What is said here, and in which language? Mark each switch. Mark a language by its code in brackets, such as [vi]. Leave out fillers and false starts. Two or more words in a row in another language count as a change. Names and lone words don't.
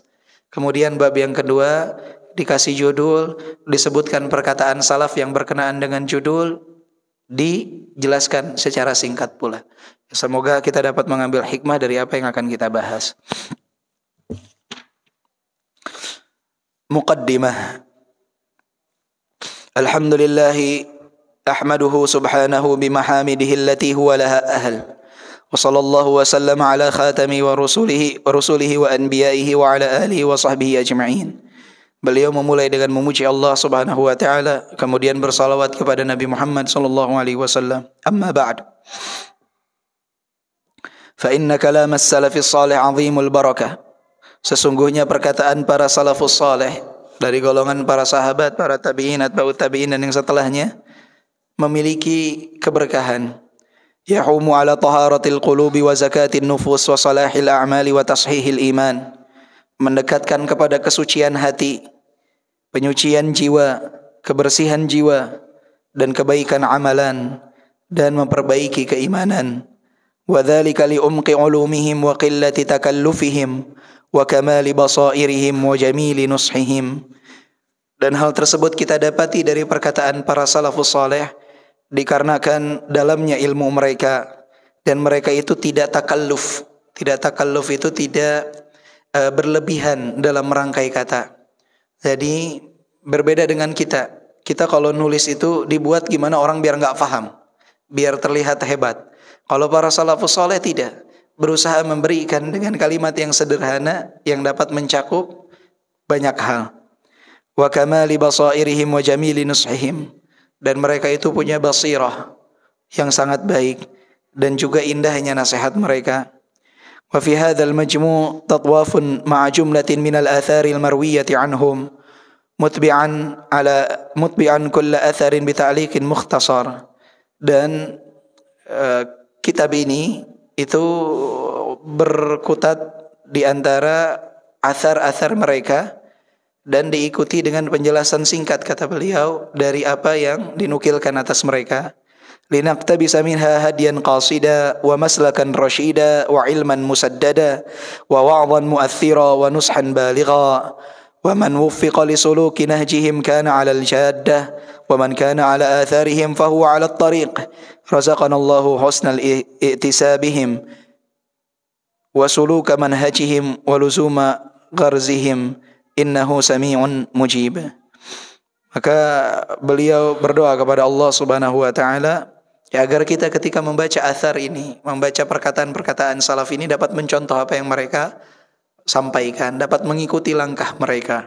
[id] Kemudian bab yang kedua, dikasih judul, disebutkan perkataan salaf yang berkenaan dengan judul, dijelaskan secara singkat pula. Semoga kita dapat mengambil hikmah dari apa yang akan kita bahas. Muqaddimah. [ar] الحمد لله أحمده سبحانه بمحامده التي هو لها أهل. وصلى الله وسلم على خاتم ورسله وأنبيائه وعلى آله وصحبه أجمعين. [id] Beliau memulai dengan memuji Allah [ar] سبحانه وتعالى, [id] kemudian bersalawat kepada Nabi Muhammad [ar] صلى الله عليه وسلم. أما بعد. فإن كلام السلف الصالح عظيم البركة. [id] Sesungguhnya perkataan para [ar] السلف الصالح [id] dari golongan para sahabat, para tabi'in, [ar] أتباع التابعين [id] dan yang setelahnya memiliki keberkahan. [ar] يحوم على طهارة القلوب وزكاة النفوس وصلاح الأعمال وتصحيح الإيمان. [id] Mendekatkan kepada kesucian hati, penyucian jiwa, kebersihan jiwa, dan kebaikan amalan, dan memperbaiki keimanan. [ar] وذلك لعمق علومهم وقلة تكلفهم وكمال بصائرهم وجميل نصحهم. [id] Dan hal tersebut kita dapati dari perkataan para [ar] السلف الصالح, [id] dikarenakan dalamnya ilmu mereka, dan mereka itu tidak takalluf. Tidak takalluf itu tidak berlebihan dalam merangkai kata. Jadi berbeda dengan kita. Kita kalau nulis itu dibuat gimana orang biar nggak paham, biar terlihat hebat. Kalau para [ar] السلف الصالح [id] tidak, berusaha memberikan dengan kalimat yang sederhana yang dapat mencakup banyak hal. [ar] وكمال بصائرهم وجميل نصحهم. [id] Dan mereka itu punya basirah yang sangat baik dan juga indahnya nasihat mereka. [ar] وفي هذا المجموع تطواف مع جملة من الآثار المروية عنهم متبعا كل أثر بتعليق مختصر. [id] Dan kitab ini itu berkutat di antara athar-athar mereka dan diikuti dengan penjelasan singkat, kata beliau, dari apa yang dinukilkan atas mereka. [ar] لنقتبس منها هديا قاصدا ومسلكا رشيدا وعلما مسددا ووعظا مؤثرا ونصحا بالغا ومن وفق لسلوك نهجهم كان على الجادة ومن كان على آثارهم فهو على الطريق. رزقنا الله حسن اعتصابهم وسلوك منهجهم ولزوم غرزهم إنه سميع مجيب. [id] Maka beliau berdoa kepada Allah [ar] سبحانه وتعالى [id] ya, agar kita ketika membaca athar ini, membaca perkataan-perkataan salaf ini, dapat mencontoh apa yang mereka sampaikan, dapat mengikuti langkah mereka.